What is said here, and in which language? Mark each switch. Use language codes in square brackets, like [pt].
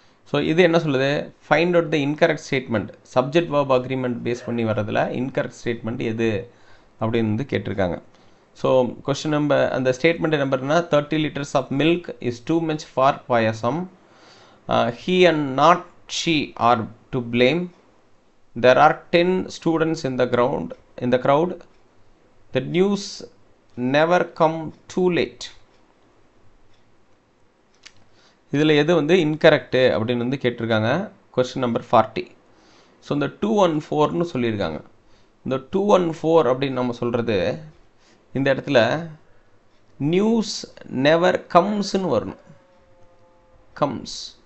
[ta] So இது என்ன சொல்லுது, find out the incorrect statement. Subject verb agreement base பண்ணி வரதில் இன்கரெக்ட் ஸ்டேட்மெண்ட் எது அப்படின்னு வந்து கேட்டிருக்காங்க. [en] so question number, [ta] அந்த [en] Statement நம்பர்னா 30 liters of milk is too much for payasam. He and not she are to blame. There are 10 students in the crowd. The news never come too late. [ta] இதில் எது வந்து incorrect அப்படின்னு வந்து கேட்டிருக்காங்க. [en] Question number 40. [ta] So இந்த 2 and 4ன்னு சொல்லியிருக்காங்க. இந்த 2 and 4 அப்படின்னு நம்ம சொல்கிறது, இந்த இடத்துல [en] news never கம்ஸ்ன்னு [ta] வரணும், கம்ஸ்.